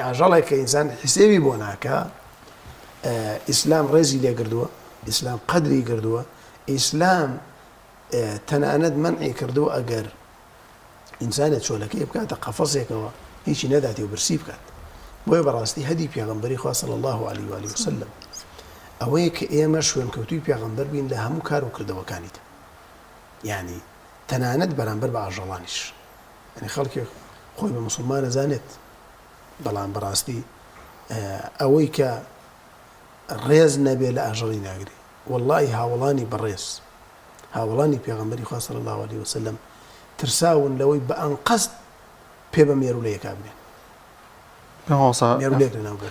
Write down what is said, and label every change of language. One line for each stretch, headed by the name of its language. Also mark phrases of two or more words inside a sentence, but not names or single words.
Central Kurdish: ئاژەڵێک کە ئینسان حسێوی بۆ ناکە ئیسلام ڕێزی لێ کردووە ئیسلام قەدری کردووە ئیسلام تەنانەت مەنعی کردووە ئەگەر ئینسانێک چۆلەکەی بکاتە قەفەسێکەوە هیچی نەداتی و برسی بکات بۆیە بەڕاستی هەدی پێغەمبەری خوا
Arabic: صلی الله عليه وآله وسلم
Central Kurdish: ئەوەیە کە ئێمە شوێنکەوتووی پێغەمبەر بین لە هەموو کار و کردەوەکانیدا یعنی تەنانەت بەرامبەر بە ئاژەڵانیش یعنی خەڵکی خۆی بە موسڵمان ئەزانێت بەڵام بەڕاستی ئەوەی کە ڕێز نەبێ لە ئاژەڵی ناگری واللهی هاوڵانی بەڕێز هاوڵانی پێغەمبەری خوا
Arabic: صلی الله عليه وسلم
Central Kurdish: ترساون لەوەی بە ئەنقەست پێ بە مێرولەیەکا بنێن مێرولەیەک لەناوبەر